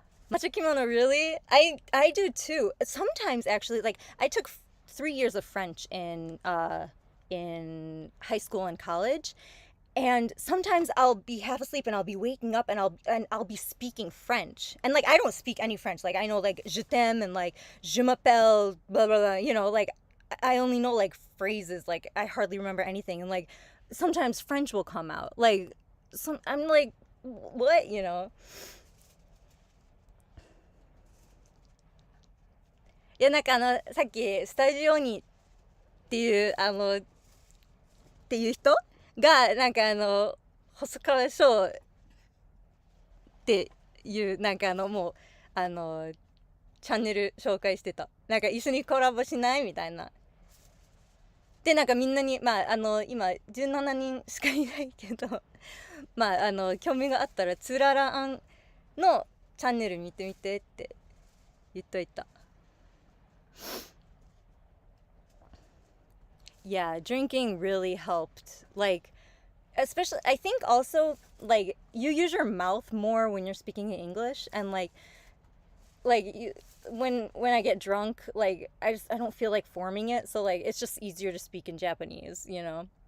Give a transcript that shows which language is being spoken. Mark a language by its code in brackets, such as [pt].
[en] Macho kimono, really? I do too. Sometimes actually, like I took 3 years of French in high school and college, and sometimes I'll be half asleep and I'll be waking up and I'll be speaking French, and like I don't speak any French. Like I know like [fr] je t'aime [en] and like [fr] je m'appelle [en] blah blah blah, you know, like I only know like phrases. Like I hardly remember anything, and like sometimes French will come out. Like I'm like, what, you know? [ja] いやなんかさっきスタジオにっていうっていう人がなんか細川翔っていうなんかもうチャンネル紹介してた。なんか一緒にコラボしないみたいな。でなんかみんなにまあ今17人しかいないけどまあ興味があったらつららあんのチャンネル見てみてって言っといた。 [en] Yeah, drinking really helped. Like, especially, I think also, like, you use your mouth more when you're speaking in English, and when I get drunk, like, I don't feel like forming it, so like it's just easier to speak in Japanese, you know.